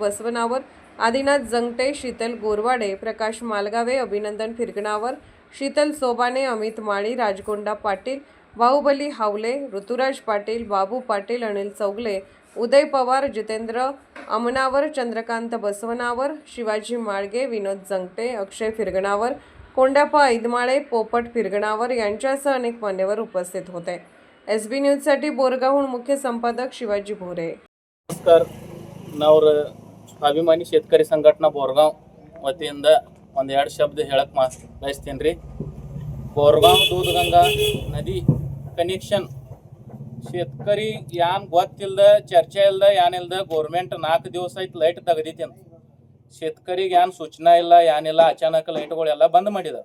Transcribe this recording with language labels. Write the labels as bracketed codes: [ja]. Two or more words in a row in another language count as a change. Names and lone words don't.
[mr] बसवनावर, आदिनाथ जंगटे, शीतल गोरवाडे, प्रकाश मालगावे, अभिनंदन फिरगणावर, शीतल सोबाने, अमित माळी, राजकोंडा पाटील, बाहुबली हावले, ऋतुराज पाटील, बाबू पाटील, अनिल चौगले, उदय पवार, जितेंद्र अमनावर, चंद्रकांत बसवनावर, शिवाजी माळगे, विनोद जंगटे, अक्षय फिरगणावर, कोंड्याप्पा ऐदमाळे, पोपट फिरगणावर यांच्यासह अनेक मान्यवर उपस्थित होते. SB न्यूजसाठी बोरगावहून मुख्य संपादक शिवाजी भोरे. [kn] ನಮಸ್ಕಾರ. ನಾವು ಅಭಿಮಾನಿ शेतकरी ಸಂಘಟನಾ ಬೋರ್ಗಾಂವ್ ವತಿಯಿಂದ ಒಂದೆರಡು ಶಬ್ದ ಹೇಳಕ್ಕೆ ಬಯಸ್ತೀನಿ ರೀ. ಬೋರ್ಗಾಂವ್ दूधगंगा ನದಿ ಕನೆಕ್ಷನ್ शेतकरी ಯಾನ್ ಗೊತ್ತಿಲ್ಲದ ಚರ್ಚೆ ಇಲ್ಲದ ಏನಿಲ್ಲದ ಗೌರ್ಮೆಂಟ್ 4 ದಿವಸ ಆಯ್ತು ಲೈಟ್ ತೆಗೆದೈತಿ ಅಂತ शेतकರಿಗೆ ಏನು ಸೂಚನಾ ಇಲ್ಲ ಏನಿಲ್ಲ ಅಚಾನಕ್ ಲೈಟ್ಗಳೆಲ್ಲ ಬಂದ್ ಮಾಡಿದ.